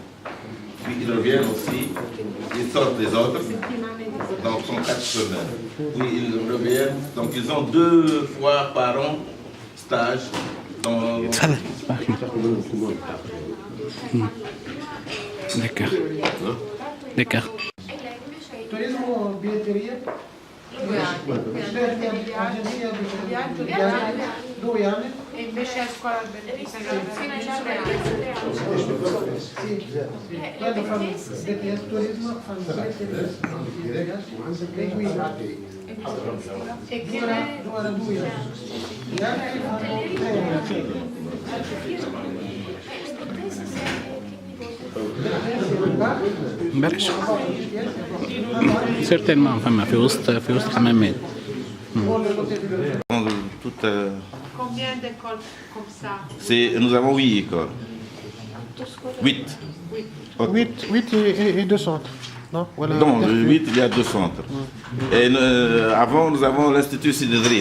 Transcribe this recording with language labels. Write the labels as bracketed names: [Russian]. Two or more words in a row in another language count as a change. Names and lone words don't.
[French] Puis ils reviennent aussi, ils sortent les autres, donc sont 4 semaines. Puis ils reviennent, donc ils ont 2 fois par an stage dans... D'accord. D'accord. [Italian] Turismo, billetteria? 2 anni. Viaggio, 2 anni? E invece a scuola alberghiera? Sì, quando fanno BTS turismo fanno billetteria. E guida. E che Dura 2 anni. Gli altri fanno 3 anni. [Arabic] بلاش certainement فما في وسط حمامات. [French] Combien d'écoles comme ça? Nous avons 8 écoles. 8. 8 et 2 centres. Non, voilà. Dans le 8, il y a 2 centres. Et avant, nous avons l'Institut Sidrif.